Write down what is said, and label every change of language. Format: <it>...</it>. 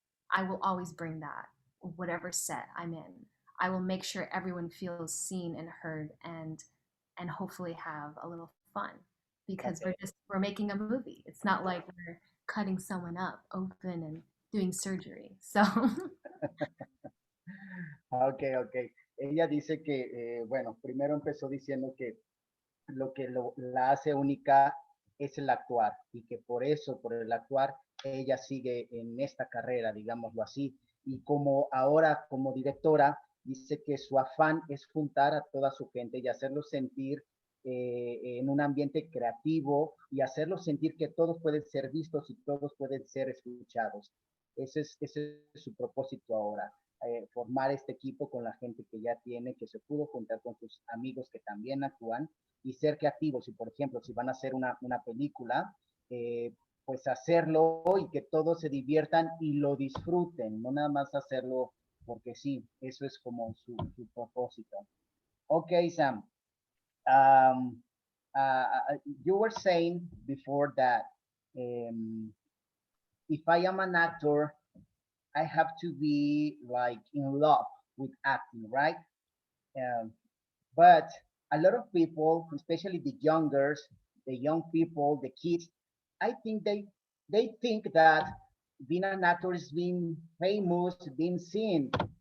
<en>I will always bring that, whatever set I'm in. I will make sure everyone feels seen and heard, and hopefully have a little fun, because we're making a movie. It's not like we're cutting someone up open and doing surgery. So Ok.</en> <es>Ella dice que, bueno, primero empezó diciendo que lo que la hace única es el actuar y que por eso, por el actuar, ella sigue en esta carrera, digámoslo así. Y como ahora, como directora, dice que su afán es juntar a toda su gente y hacerlos sentir en un ambiente creativo y hacerlos sentir que todos pueden ser vistos y todos pueden ser escuchados. Ese es su propósito ahora. Formar este equipo con la gente que ya tiene, que se pudo juntar con sus amigos que también actúan y ser creativos. Y por ejemplo, si van a hacer una película, pues hacerlo y que todos se diviertan y lo disfruten, no nada más hacerlo porque sí, eso es como su propósito.</es> <en>Ok, Sam. Um, you were saying before that if I am an actor, I have to be like in love with acting, right? But a lot of people, especially the young people, the kids, I think they think that being an actor is being famous, being seen.</en>